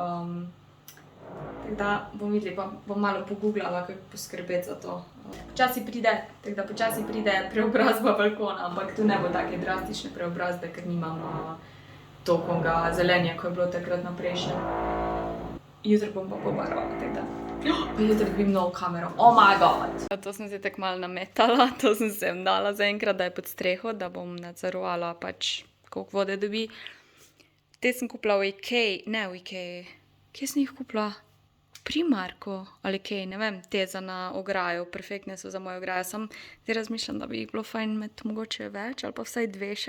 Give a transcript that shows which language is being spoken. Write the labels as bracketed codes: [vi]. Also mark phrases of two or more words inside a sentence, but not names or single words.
[sl] Tako da bom videli, pa bom malo pogooglala, kako poskrbeti za to. Počasi pride preobrazba balkona, ampak tu ne bo take drastične preobrazbe, ker nimam toliko zelenja, ko je bilo takrat na prejšnjem. Jutri bom pa pobarvala, tako da. Pa jutri dobim novo kamero, [en] oh my god! [sl] To sem se tako malo nametala, to sem se dala zaenkrat, da je pod streho, da bom nadzorovala pač, koliko vode dobi. Te sem kupila v Ikei, ne v Ikei, kje sem jih kupila? V Primarku ali Ikei, ne vem, te za na ograjo, perfektne so za mojo ograjo, sem zdaj razmišljam, da bi jih bilo fajn imeti mogoče več ali pa vsaj 2 še.